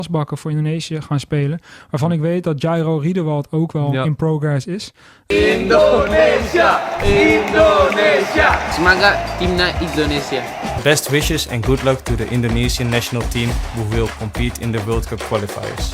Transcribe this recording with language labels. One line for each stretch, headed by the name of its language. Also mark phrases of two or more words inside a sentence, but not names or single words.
Dutch: Asbakken voor Indonesië gaan spelen. Waarvan ik weet dat Jairo Riedewald ook wel in progress is.
Indonesian: Indonesia! Indonesia! Semoga timnas Indonesia.
English: Best wishes and good luck to the Indonesian national team who will compete in the World Cup qualifiers.